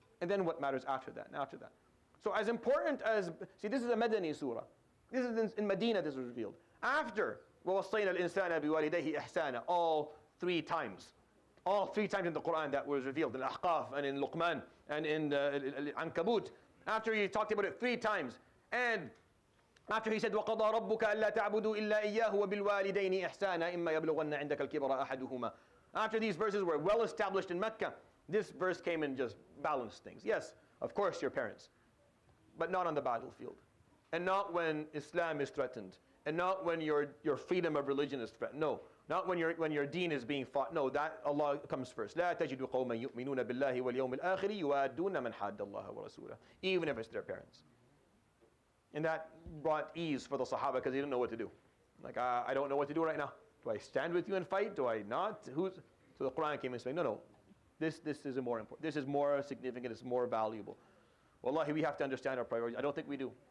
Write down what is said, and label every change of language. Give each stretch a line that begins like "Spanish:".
English: And then what matters after that and after that. So as important as, see, this is a Madani surah. This is in Medina this was revealed. After
Arabic: وَوَصَّيْنَا الْإِنسَانَ بِوَالِدَيْهِ إِحْسَانًا,
English: all three times in the Quran that was revealed, in Ahqaf and in Luqman and in Ankabut. After he talked about it 3 times, and after he said
Arabic: وَقَضَى رَبُّكَ أَلَّا تَعْبُدُوا إِلَّا إِيَّاهُ وَبِالْوَالِدَيْنِ إِحْسَانًا إِمَّا يَبْلُغَنَّ عِندَكَ الْكِبَرَ أَحَدُهُمَا.
English: After these verses were well established in Mecca, this verse came and just balanced things. Yes, of course your parents, but not on the battlefield. And not when Islam is threatened. And not when your freedom of religion is threatened. No. Not when your deen is being fought. No, that Allah comes first.
Arabic: لا تجد قوما يؤمنون بالله واليوم الآخر يوادون من حاد الله ورسوله.
English: Even if it's their parents. And that brought ease for the Sahaba because they didn't know what to do. Like, I don't know what to do right now. Do I stand with you and fight? Do I not? So the Quran came and said, no. This is more important. This is more significant. It's more valuable. Wallahi, we have to understand our priorities. I don't think we do.